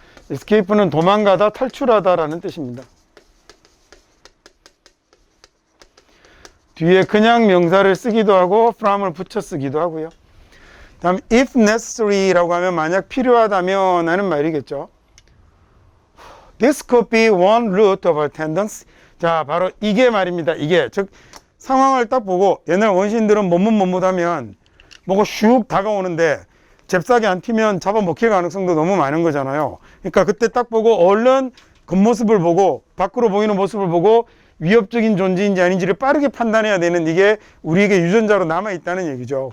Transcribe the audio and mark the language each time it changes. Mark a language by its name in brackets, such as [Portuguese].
[Korean] escape는 도망가다, 탈출하다라는 뜻입니다. 뒤에 그냥 명사를 쓰기도 하고 from을 붙여 쓰기도 하고요. 다음 [English] if necessary [Korean] 라고 하면 만약 필요하다면 하는 말이겠죠. [English] This could be one route of attendance. [Korean] 자, 바로 이게 말입니다. 이게 즉 상황을 딱 보고 옛날 원시인들은 머뭇머뭇하면 뭐가 슉 다가오는데 잽싸게 안 튀면 잡아먹힐 가능성도 너무 많은 거잖아요. 그러니까 그때 딱 보고 얼른 겉모습을 보고 밖으로 보이는 모습을 보고 위협적인 존재인지 아닌지를 빠르게 판단해야 되는 이게 우리에게 유전자로 남아있다는 얘기죠.